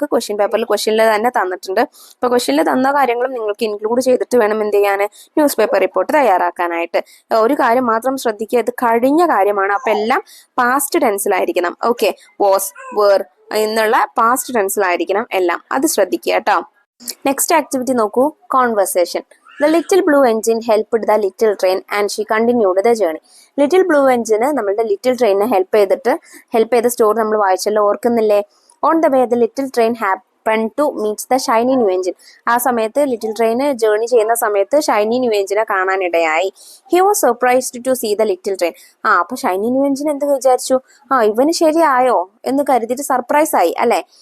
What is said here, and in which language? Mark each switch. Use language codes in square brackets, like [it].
[ml] നമുക്ക് ക്വസ്റ്റ്യനിൽ തന്നെ തന്നിട്ടുണ്ട്. അപ്പോൾ ക്വസ്റ്റ്യനിൽ തന്ന കാര്യങ്ങളും നിങ്ങൾക്ക് ഇൻക്ലൂഡ് ചെയ്തിട്ട് വേണം എന്ത് ചെയ്യാൻ, ന്യൂസ് പേപ്പർ റിപ്പോർട്ട് തയ്യാറാക്കാനായിട്ട്. ഒരു കാര്യം മാത്രം ശ്രദ്ധിക്കുക, ഇത് കഴിഞ്ഞ കാര്യമാണ്, അപ്പോൾ എല്ലാം പാസ്റ്റ് ടെൻസിലായിരിക്കണം. ഓക്കെ, വാസ്, വേർ എന്നുള്ള പാസ്റ്റ് ടെൻസിലായിരിക്കണം എല്ലാം, അത് ശ്രദ്ധിക്കുക കേട്ടോ. നെക്സ്റ്റ് ആക്ടിവിറ്റി നോക്കൂ, conversation. [en] The little blue engine helped the little train and she continued the journey. [ml] Little blue എഞ്ചിന് നമ്മളുടെ ലിറ്റിൽ ട്രെയിനിനെ ഹെൽപ്പ് ചെയ്ത സ്റ്റോറി നമ്മൾ വായിച്ചല്ലോ, ഓർക്കുന്നില്ലേ? [en] On the way the little train happen to meets the shiny new engine. [ml] ആ സമയത്ത് little train journey ചെയ്യുന്ന സമയത്ത് shiny new എഞ്ചിനെ കാണാനിടയായി. [en] He was surprised to see the little train. [ml] അപ്പൊ ഷൈനി ന്യൂ എഞ്ചിൻ എന്ത് വിചാരിച്ചു, ഇവന് ശരിയായോ എന്ന് കരുതിയിട്ട് സർപ്രൈസ് ആയി അല്ലെ.